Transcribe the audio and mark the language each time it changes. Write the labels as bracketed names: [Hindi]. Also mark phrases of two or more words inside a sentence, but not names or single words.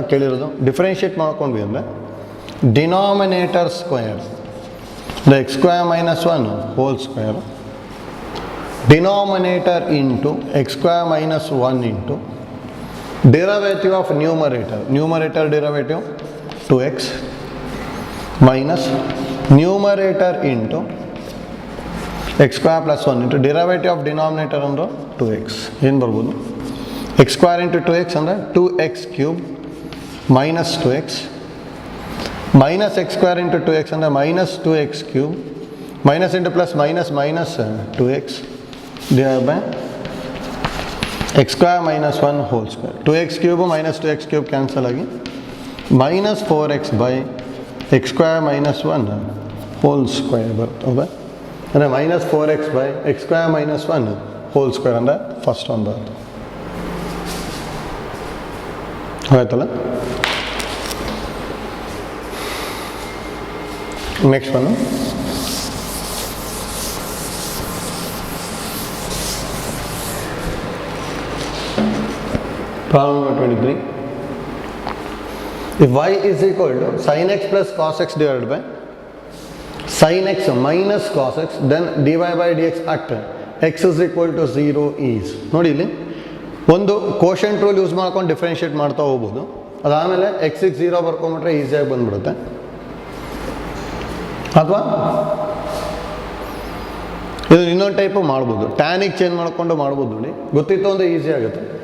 [Kannada] ಕೇಳಿರೋದು ಡಿಫ್ರೆನ್ಷಿಯೇಟ್ ಮಾಡ್ಕೊಂಡ್ವಿ ಅಂದರೆ [English] denominator square the x square minus 1 whole square denominator into x square minus 1 into derivative of numerator derivative 2x minus numerator into x square plus 1 into derivative of denominator [Kannada] ಅಂದ್ರೆ 2x. ಏನು ಬರ್ಬೋದು? [English] x square into 2x ಅಂದರೆ 2x cube minus 2x minus x square into 2x ಅಂದರೆ minus 2x cube minus into plus minus 2x divided by x square minus 1 whole square. 2x cube minus 2x cube cancel agi minus 4x by x square minus 1 whole square [Kannada] ಬರುತ್ತೆ ಹೌದಾ, ಅಂದರೆ [English] minus 4x by x square minus 1 whole square [Kannada] ಅಂದರೆ ಫಸ್ಟ್ ಒಂದು ಬರುತ್ತೆ. [English] ಆಯ್ತಲ್ಲ. next one problem number 23. If y is equal to sin x plus cos x divided by sin x minus cos x, then dy by dx at x is equal to 0 is. [Kannada] ನೋಡಿ ಇಲ್ಲಿ ಒಂದು [English] quotient rule use [Kannada] ಮಾಡ್ಕೊಂಡು ಡಿಫ್ರೆನ್ಷಿಯೇಟ್ ಮಾಡ್ತಾ ಹೋಗ್ಬೋದು. ಅದಾದಮೇಲೆ ಎಕ್ಸಿಗೆ 0 ಬರ್ಕೊಂಬಿಟ್ರೆ ಈಸಿಯಾಗಿ ಬಂದ್ಬಿಡುತ್ತೆ. ಅಥವಾ ಇದು ಇನ್ನೊಂದು ಟೈಪು ಮಾಡ್ಬೋದು, ಟ್ಯಾನಿಗೆ ಚೇಂಜ್ ಮಾಡ್ಕೊಂಡು ಮಾಡ್ಬೋದು. ನೋಡಿ ಗೊತ್ತಿತ್ತು ಅಂದರೆ ಈಸಿ ಆಗುತ್ತೆ.